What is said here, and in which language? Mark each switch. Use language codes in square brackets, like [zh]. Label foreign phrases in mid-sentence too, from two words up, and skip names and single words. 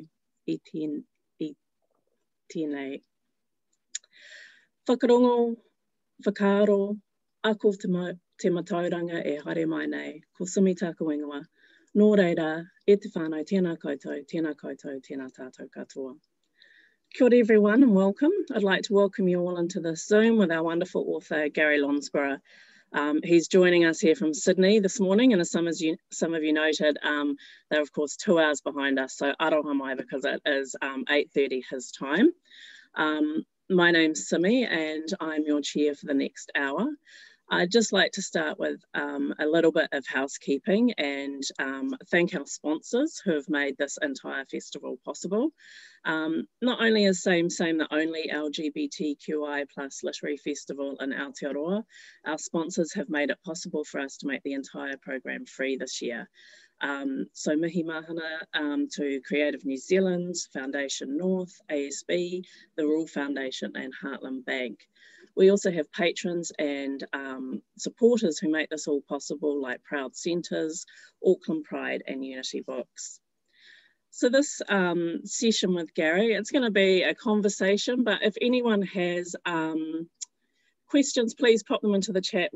[mi] E tēnei. Whakarongo, whakaaro, ako te matauranga e haere mai nei, ko Simi tāku ingoa. Nō reira, e te whānau, tēnā koutou, tēnā tātou katoa. Kia ora [en] everyone and welcome. I'd like to welcome you all into this Zoom with our wonderful author, Gary Lonsborough. He's joining us here from Sydney this morning, and as some of you noted, they're of course 2 hours behind us, so [mi] aroha mai [en] because it is 8:30 his time. My name's Simi and I'm your chair for the next hour. I'd just like to start with a little bit of housekeeping and thank our sponsors who have made this entire festival possible. Not only is Same the only LGBTQI+ literary festival in Aotearoa, our sponsors have made it possible for us to make the entire program free this year. So [mi] mihi mahana [en] to Creative New Zealand, Foundation North, ASB, the Rural Foundation and Heartland Bank. We also have patrons and supporters who make this all possible, like Proud Centres, Auckland Pride and Unity Books. So this session with Gary, it's going to be a conversation, but if anyone has questions, please pop them into the chat.